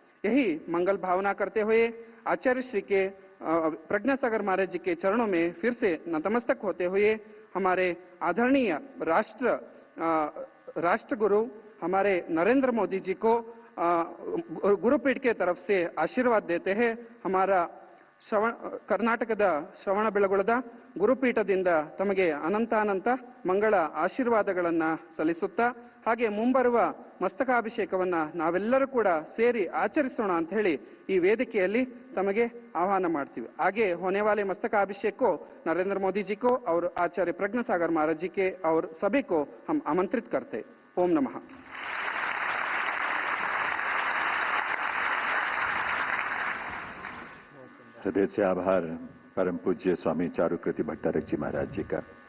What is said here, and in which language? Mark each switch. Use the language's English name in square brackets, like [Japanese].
[Hindi] यही मंगल भावना करते हुए आचार्य श्री के प्रज्ञासागर महाराज जी के चरणों में फिर से नतमस्तक होते हुए हमारे आदरणीय राष्ट्र गुरु हमारे नरेंद्र मोदी जी को गुरुपीठ के तरफ से आशीर्वाद देते हैं। हमारा [Kannada] ಕರ್ನಾಟಕದ ಶ್ರವಣಬೆಳಗೊಳದ ಗುರುಪೀಠದಿಂದ ತಮಗೆ ಅನಂತ ಮಂಗಳ ಆಶೀರ್ವಾದಗಳನ್ನು ಸಲ್ಲಿಸುತ್ತಾ ಹಾಗೆ ಮುಂಬರುವ ಮಸ್ತಕಾಭಿಷೇಕವನ್ನ ನಾವೆಲ್ಲರೂ ಕೂಡ ಸೇರಿ ಆಚರಿಸೋಣ ಅಂತ ಹೇಳಿ ಈ ವೇದಿಕೆಯಲ್ಲಿ ತಮಗೆ ಆಹ್ವಾನ ಮಾಡ್ತೀವಿ। [Hindi] आगे होने वाले मस्तकाभिषेक को नरेंद्र मोदी जी को और आचार्य प्रज्ञासागर महाराज जी के और सभी को हम आमंत्रित करते। ओम नमः। हृदय से आभार परम पूज्य स्वामी चारुकृति भट्टारक जी महाराज जी का।